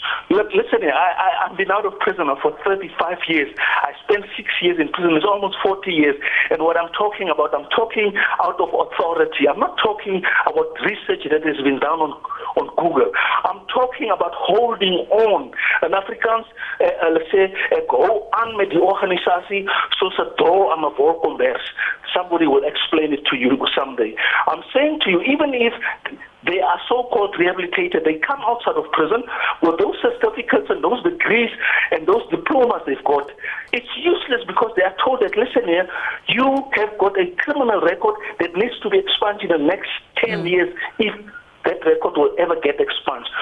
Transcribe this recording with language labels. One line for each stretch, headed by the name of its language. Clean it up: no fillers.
English: Look, listen, I've been out of prison for 35 years. I spent 6 years in prison. It's almost 40 years. And what I'm talking about, I'm talking out of authority. I'm not talking about research that has been done on Google. I'm talking about holding on.
Afrikaans: En Afrikaans,
English: let's say,
Afrikaans: ek hou aan met die organisatie soos 'n dol aan 'n wolkombers.
English: Somebody will explain it to you someday. I'm saying to you, even if they are so-called rehabilitated, they come outside of prison with those certificates and those degrees and those diplomas they've got. It's useless because they are told that, listen here, you have got a criminal record that needs to be expunged in the next 10 years if that record will ever get expunged.